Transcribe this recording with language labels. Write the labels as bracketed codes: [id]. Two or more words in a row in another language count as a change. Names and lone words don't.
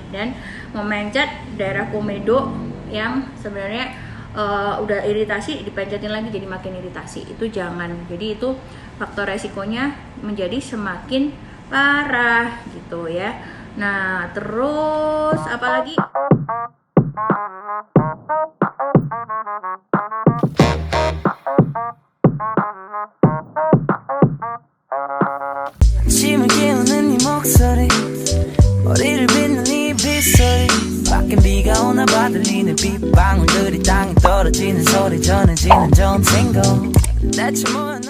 [id] Dan memencet daerah komedo yang sebenarnya udah iritasi dipencetin lagi jadi makin iritasi, itu jangan. Jadi itu faktor resikonya menjadi semakin parah gitu ya. Nah terus apalagi [ko] 아침을 깨우는 네 목소리 머리를 빗는 네 빗소리 밖엔 비가 오나 봐 들리는 빗방울들이 땅에 떨어지는 소리 전해지는 좋은 신고 대체 뭘